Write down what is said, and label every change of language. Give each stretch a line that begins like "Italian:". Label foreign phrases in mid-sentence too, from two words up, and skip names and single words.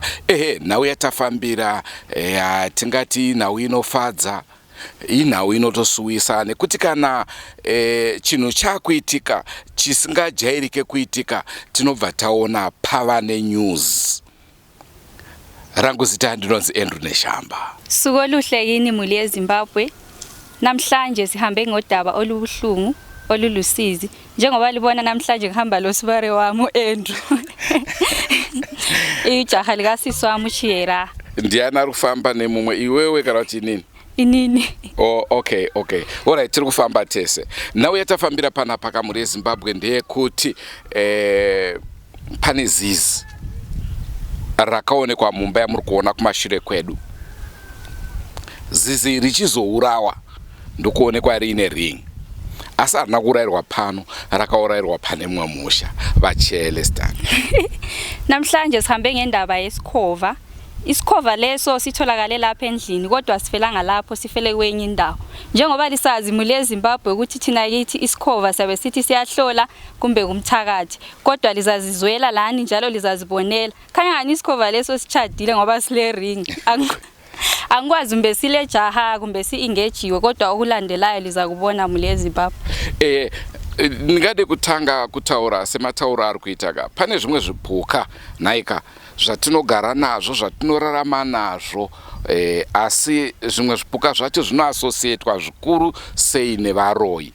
Shona: Nhau yatafambira tingati nhau inofadza, inhau inotosuwisa, nekuti kana chinhu chakuitika chisingajairike kuitika tinobva taona pava nenews. Rangu zita ndinonzi Andrew Neshamba.
North Ndebele: Suku oluhle yini muli yeZimbabwe. Namhlanje sihambe ngodaba olubuhlungu olulusizi. Njengoba libona namhlanje ngihamba lo sibare wami uAndrew. Ijaha likasisi wami uChiyera.
Shona: Ndiyana kufamba nemumwe iwewe kana kuti nini? Inini.
English: Oh, okay.
Shona: Alright, tiri kufamba tese. Nhau yatafambira panapa kamuri yeZimbabwe ndeyekuti pane Zizi rakaonekwa Mumba yamuri kuona kumashure kwedu. Zizi richizourawa ndokuonekwa Rine ring. Asi harina kuurayirwa pano, rakaurayirwa pane mumwe musha vaChelestan.
North Ndebele: Namhlanje sihambe ngendaba yesikhova. Isikhova leso sitholakale lapha endlini kodwa sifelanga lapho, sifele kwenye indawo. Njengoba lisazi muli yeZimbabwe ukuthi thina kithi isikhova sabe sithi siyahlola kumbe kumthakathi, kodwa lizazizwela lani njalo lizazibonela. Khanya ngani isikhova leso sichadile ngoba sile ring. Angikwazi mbe sile jaha kumbe si-engagewe, kodwa okulandelayo liza kubona muli yeZimbabwe.
Shona: Ningade kutanga kutaura semataura ari kuita. Pane zvimwe zvipuka naika zvatinogara nazvo, zvatinorarama nazvo, asi zvimwe zvipuka zvacho zvinoasosietwa zvikuru sei nevaroi.